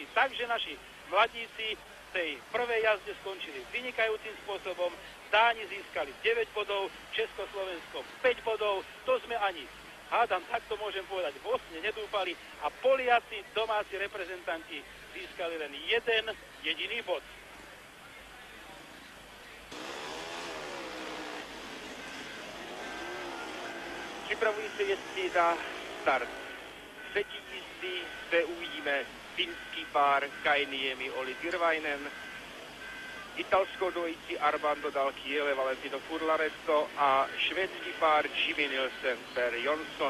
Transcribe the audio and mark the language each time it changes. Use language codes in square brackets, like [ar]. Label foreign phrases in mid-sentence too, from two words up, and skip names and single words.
[sk] Takže naši mladíci v tej prvej jazde skončili vynikajúcim spôsobom. Dáni získali 9 bodov, Československo 5 bodov. To sme ani, hádam, tak to môžem povedať, vlastne nedúfali. A Poliaci, domáci reprezentanti, získali len jeden jediný bod. [cs] Připravují se jezdci na start. Třetí jízdy zde uvidíme finský pár Kainiemi Olli Tirvainen, italskou dvojici Armando Dal Chiele Valentino Furlaretto a švédský pár Jimmy Nielsen Per Jonsson.